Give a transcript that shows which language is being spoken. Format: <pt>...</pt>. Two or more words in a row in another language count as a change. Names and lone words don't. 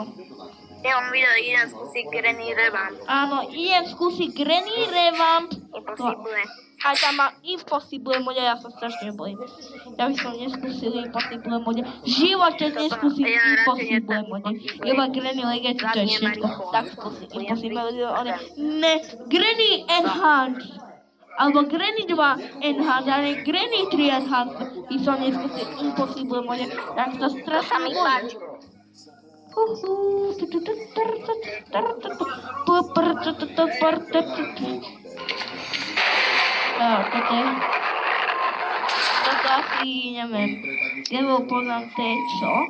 <sk>Ja mám video, idem skúsiť Granny revamp. Áno, idem skúsiť Granny revamp. Impossible. A tam mám</sk> <en>Impossible mode,</en> <sk>ja sa strašne bojím. Ja by som neskúsil</sk> <en>Impossible mode.</en> <sk>V živote neskúsim</sk> <en>Impossible mode.</en> <sk>Iba Granny Legacy, to je všetko. Tak skúsim</sk> <en>Impossible mode.</en> <sk>Ne, Granny Enhance. Alebo Granny 2 Enhance, ale Granny 3 Enhance. I som neskúsil</sk> <en>Impossible mode.</en> <sk>Tak to strašne mi páči. Toto asi, neviem, nebo poznám čo?</sk>